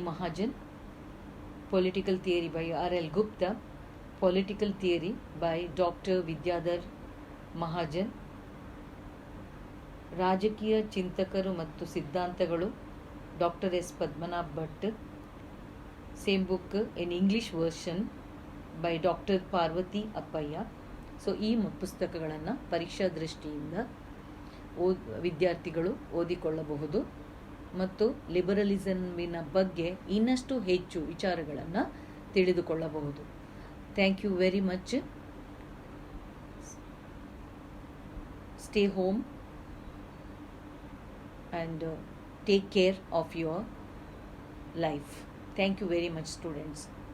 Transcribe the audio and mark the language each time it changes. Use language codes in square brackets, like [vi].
[en] Mahajan, Political Theory by R.L. Gupta, Political Theory by Dr. Vidyadhar Mahajan, ರಾಜಕೀಯ ಚಿಂತಕರು ಮತ್ತು ಸಿದ್ಧಾಂತಗಳು doctor S Padmanabh Bhat, same book in English version by doctor Parvathi Appaiah. [kn] So ಈ ಪುಸ್ತಕಗಳನ್ನು ಪರೀಕ್ಷಾ ದೃಷ್ಟಿಯಿಂದ ವಿದ್ಯಾರ್ಥಿಗಳು ಓದಿಕೊಳ್ಳಬಹುದು ಮತ್ತು ಲಿಬರಲಿಸಮಿನ ಬಗ್ಗೆ ಇನ್ನಷ್ಟು ಹೆಚ್ಚು ವಿಚಾರಗಳನ್ನು ತಿಳಿದುಕೊಳ್ಳಬಹುದು. [en] Thank you very much. Stay home and take care of your life. Thank you very much, students.